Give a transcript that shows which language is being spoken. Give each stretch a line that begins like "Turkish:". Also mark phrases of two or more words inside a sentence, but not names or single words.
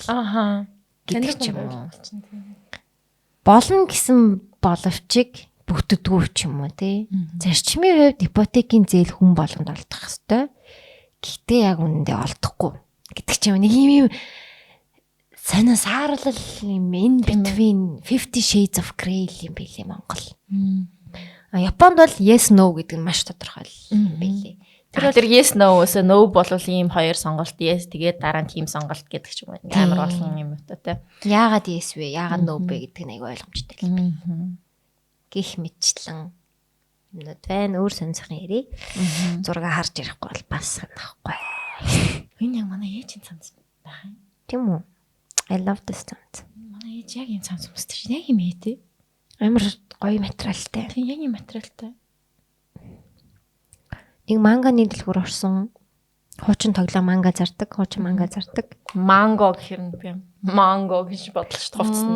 Mongolian: Гэдэг ч юм уу. Болно гэсэн боловчиг бүтдэггүй ч юм уу тий. Зарчмын хувьд ипотекийн зээл хүн болгонд олдох хэвээр. Гэхдээ яг үнэндээ олдохгүй гэдэг ч юм нэг юм санаа саарлал юм
English: in between 50 shades of grey
Mongolian: юм билээ Монгол. Японд бол
English: yes no
Mongolian: гэдэг нь маш тодорхой юм билээ. Тэр
English: yes no-
Mongolian: с no болвол ийм хоёр сонголт yes тэгээд дараа нь тийм сонголт гэдэг ч юм уу. Амар олон юм өтөө те. Яагаад yes вэ? Яагаад no бэ гэдэг нь аягүй ойлгомжтой л. Гэх мэтчлэн юмнууд байна. Өөр сонирхсан ярий. Зураг харж ирэхгүй бол бас санахгүй. Энэ яг манай ээжийн цанц байх юм. Тийм үү?
English: I love this dance.
Mongolian: Манай ээж яг энэ цанц өмсдөг. Яг юм ээ те. Амар гоё материалтай. Тийм яг юм материалтай. Нэг манганы дэлгүүр орсон. Хуучин тоглоом манга зардаг, хуучин манга зардаг. Манго гэхэр нь би манго гэж бодлоо шүү дээ.